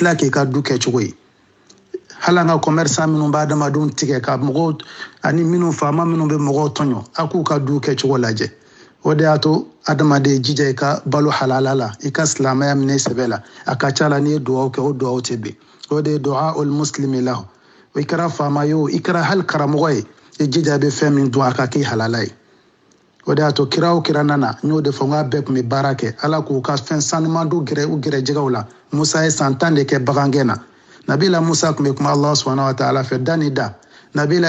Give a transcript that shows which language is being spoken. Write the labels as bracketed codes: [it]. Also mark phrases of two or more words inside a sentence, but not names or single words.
[bm] tila k'i ka du kɛ cogo ye hali an ka commerçant minnu b'a adamadenw tigɛ ka mɔgɔw ani minnu faama minnu bɛ mɔgɔw tɔɲɔ a k'u ka du kɛ cogo lajɛ o de y'a to adamaden jija i ka balo halala la i ka silamɛya minɛ i sɛbɛ la a ka ca la n'i ye duwawu kɛ o duwawu tɛ bɛn o de ye [ar] دعاء المسلم له [bm] i kɛra faama ye o i kɛra hali karamɔgɔ ye i jija i bɛ fɛn min dun a ka kɛ halala ye o de y'a to kira o kira nana n y'o de fɔ n k'a bɛɛ tun bɛ baara kɛ ala k'u ka fɛn sanuman don u gɛrɛ jɛgɛw la musa ye san 10 de kɛ bagangɛn na nabila musa tun bɛ kuma ala [ar] سبحانه وتعالى [bm] fɛ da ni da nabila